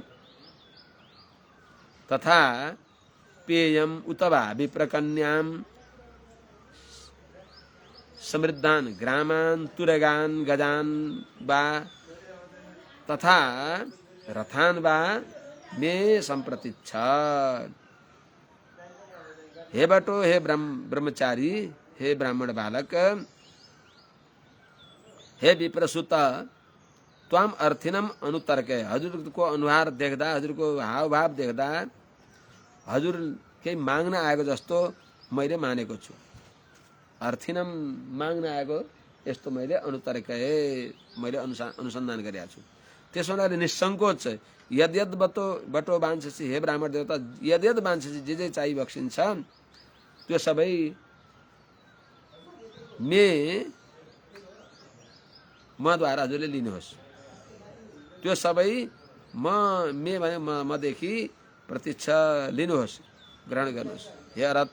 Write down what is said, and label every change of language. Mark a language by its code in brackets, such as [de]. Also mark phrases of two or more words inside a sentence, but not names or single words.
[sa] तथा पेयम उतवा विप्रकन्याम समृद्धान ग्रामान तुरगान गजान वा तथा रथान वा मे संप्रतीच्छ। हे बटो, हे ब्रह्मचारी, हे ब्राह्मण बालक, हे विप्रसुत त्वाम अर्थिनम अनुतर्कय। [ne] हजुरको अनुहार देख्दा, हजुरको हावभाव देख्दा हजुर केही माग्न आएको जस्तो मैले मानेको छु। अर्थिनम माग्न आएको यस्तो मैले अनुतर्कय मैले अनुसन्धान गरेको छु। त्यसो हुनाले निसङ्कोच [sa] यद्यद बटो वाञ्छसि, [ne] हे ब्राह्मण देवता, [sa] यद्यद वाञ्छसि [ne] जे चाहिँ बक्सिन्छ त्यो सबै मद्वारा हजुरले लिनुहोस्। त्यो सबै भने मदेखि प्रतीक्षा लिनुहोस्, ग्रहण गर्नुहोस्।